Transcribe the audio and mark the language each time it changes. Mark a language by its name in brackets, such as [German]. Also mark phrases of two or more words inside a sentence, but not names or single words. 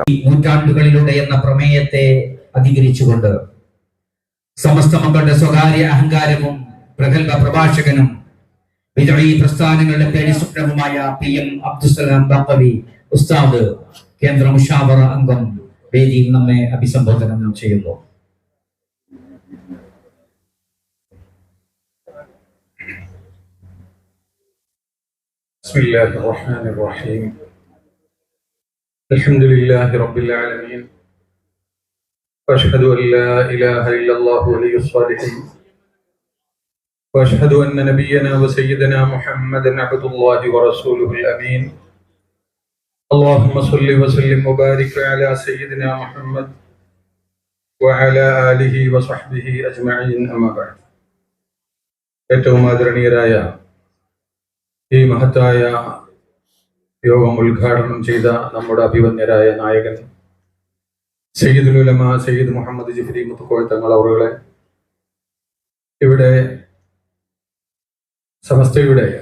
[Malayalam] നൂറ്റാണ്ടുകളിലൂടെ എന്ന പ്രമേയത്തെ അധികരിച്ചുകൊണ്ട് സമസ്ത മക്കളുടെ സ്വകാര്യ അഹങ്കാരവും പ്രഗത്ഭ പ്രഭാഷകനും വിജയീ പ്രസ്ഥാനങ്ങളുടെ പേടി സ്വപ്നവുമായ PM അബ്ദുസ്സലാം ബാഖവി ഉസ്താദ് കേന്ദ്ര മുഷാവറ അംഗം വേദിയിൽ നമ്മെ അഭിസംബോധന ചെയ്യുന്നു. [Arabic] بسم الله الرحمن الرحيم الحمد لله رب العالمين وأشهد أن لا إله إلا الله ولي الصالحين وأشهد أن نبينا وسيدنا محمدا عبد الله ورسوله الأمين اللهم صل وسلم وبارك على سيدنا محمد وعلى آله وصحبه أجمعين أما بعد. [Malayalam] ഏറ്റവും ആദരണീയരായ ഈ മഹത്തായ യോഗം ഉദ്ഘാടനം ചെയ്ത നമ്മുടെ അഭിവന്യരായ നായകൻ സയ്യിദുൽ ഉലമ സയ്യിദ് മുഹമ്മദ് ജിഫ്രി മുത്തുക്കോയ തങ്ങൾ അവറുകളെ, ഇവിടെ സമസ്തയുടെ